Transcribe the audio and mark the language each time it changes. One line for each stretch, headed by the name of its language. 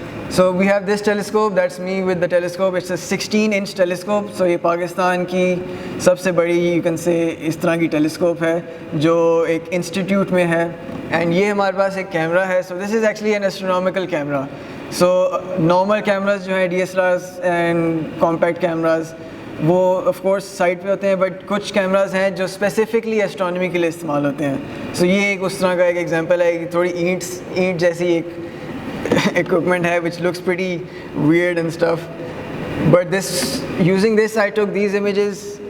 English: So we have this telescope, that's me with the telescope. It's a 16-inch telescope.
Urdu: So یہ پاکستان کی سب سے بڑی you can say اس طرح کی telescope ہے جو ایک انسٹیٹیوٹ میں ہے, and یہ ہمارے پاس ایک کیمرہ ہے.
English: So this is actually an astronomical camera.
Urdu: So normal cameras جو ہیں DSLRs and compact cameras وہ of course سائٹ پہ ہوتے ہیں, بٹ کچھ کیمراز ہیں جو اسپیسیفکلی ایسٹرانومی کے لیے استعمال ہوتے ہیں. سو یہ ایک اس طرح کا ایک ایگزامپل ہے کہ تھوڑی اینٹ جیسی ایک equipment hai
English: which looks pretty weird and stuff, but using this I took these images.